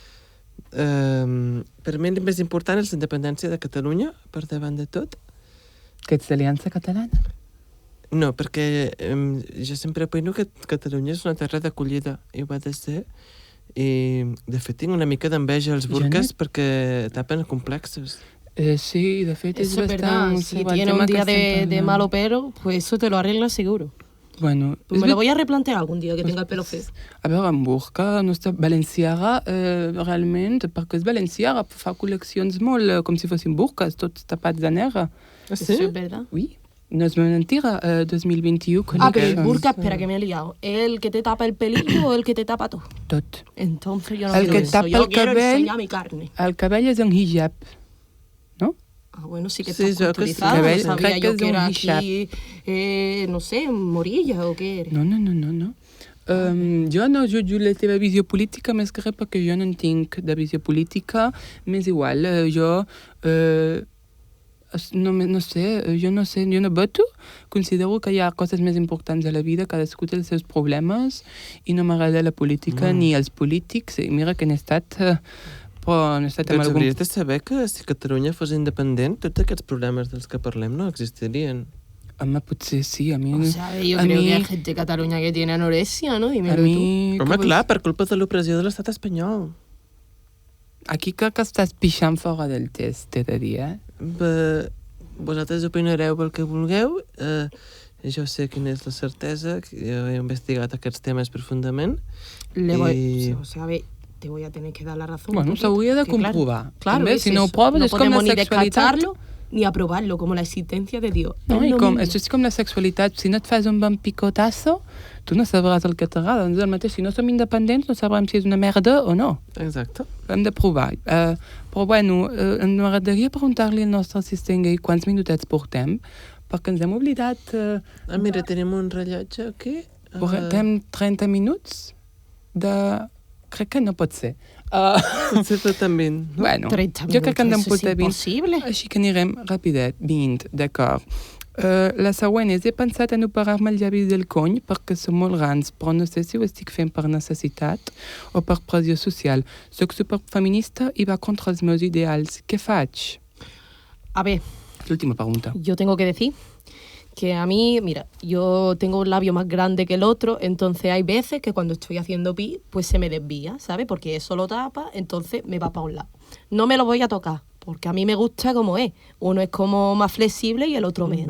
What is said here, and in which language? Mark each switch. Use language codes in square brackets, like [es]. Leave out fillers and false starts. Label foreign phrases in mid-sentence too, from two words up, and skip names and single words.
[ca] per mi el més important és la independència de Catalunya, per davant de tot. Que ets d'Aliança Catalana? No, perquè jo sempre opino que Catalunya és una terra d'acollida, i ho ha de ser. I, de fet, tinc una mica d'enveja als burques perquè tapen complexos. Sí, de fet és [es] Eso es verdad. [ca] bastant... [es] Si [ca] el [es] tiene [ca] tema [es] un [ca] que [es] día [ca] estem [es] de [ca] parlant. [es] malo pelo, pues eso te lo arregla seguro. Bueno, Pues me lo voy a replantear algún día que tenga el pelo feo. [ca] A veure, en burca, no està valenciaga, realment, perquè és valenciaga, fa col·leccions molt com si fossin burques, tots tapats de negre. Ah, [es] Eso es verdad. [ca] Oui. no és mentira, 2021... [es] Pero el burka, espera, que me he liado. ¿Es el que te tapa el pelillo o el que te tapa todo? [ca] Tot. [es] Entonces yo no [ca] El [es] quiero [ca] que [es] eso. [ca] tapa [es] Yo [ca] el [es] quiero [ca] cabell- [es] enseñar mi carne. [ca] El cabell és un hijab, no? [es] Ah, bueno, sí que Sí, estás yo que sí. culturizado. No [ca] Cabell, [es] sabía [ca] crec que [es] yo [ca] és [es] que [ca] un [es] era [ca] hijab. aquí, no sé, morilla o què era. No. Jo no jutjo la teva visió política més que res perquè jo no en tinc de visió política, m'és igual. Jo no sé, jo no voto, considero que hi ha coses més importants a la vida, cadascú té els seus problemes i no m'agrada la política ni els polítics. I mira que n'he estat, però n'he estat amb Doncs algun... hauries de saber que si Catalunya fos independent, tots aquests problemes dels que parlem no existirien. Home, potser sí, a mi... [es] O sea, yo [ca] a [es] creo [ca] mi- [es] que hay gente de Cataluña que tiene anorexia, ¿no? [ca] A [es] Dímelo tú. [ca] mi... Home, que vols- clar, per culpa de l'opressió de l'estat espanyol. Aquí crec que estàs pixant fora del test, t'he de dir, Vosaltres opinareu pel que vulgueu. Jo sé quina és la certesa, que jo he investigat aquests temes profundament. [es] Le voy, Y- o sea, a ver, te voy a tener que dar la razón. [ca] Bueno, [es] un poquito, [ca] s'hauria de [es] que claro, [ca] comprovar. [es] Claro, [ca] També, [es] es [ca] si no ho [es] eso. [ca] proves, [es] no [ca] és com la [es] podemos ni [ca] sexualitat. [es] descartarlo ni aprobarlo, como la existencia de Dios. [ca] No, [es] Es [ca] i [es] lo [ca] com, [es] mismo. [ca] és com la sexualitat. Si no et fas un bon picotasso, tu no sabràs el que t'agrada. Doncs el mateix, si no som independents, no sabrem si és una merda o no. Exacte. Hem de provar. Però bueno, m'agradaria preguntar-li al nostre assistent Gai quants minutets portem, perquè ens hem oblidat... Mira, tenim un rellotge aquí. Portem 30 minuts de... Crec que no pot ser. Potser tot en 20. No? Bueno, [es] 30 [ca] jo crec que hem [es] minutos, eso es [ca] d'emportar 20. [es] imposible. [ca] Així que anirem rapidet, 20, d'acord. La següent és, he pensat en operar-me els llavis del cony perquè són molt grans, però no sé si ho estic fent per necessitat o per pressió social. Soc superfeminista i va contra els meus ideals. Què faig? [es] A ver, [ca] L'última pregunta. [es] yo tengo que decir que a mí, mira, yo tengo un labio más grande que el otro, entonces hay veces que cuando estoy haciendo pis, pues se me desvía, ¿sabes? Porque eso lo tapa, entonces me va para un lado. No me lo voy a tocar, porque a mí me gusta como es. Uno es como más flexible y el otro menos.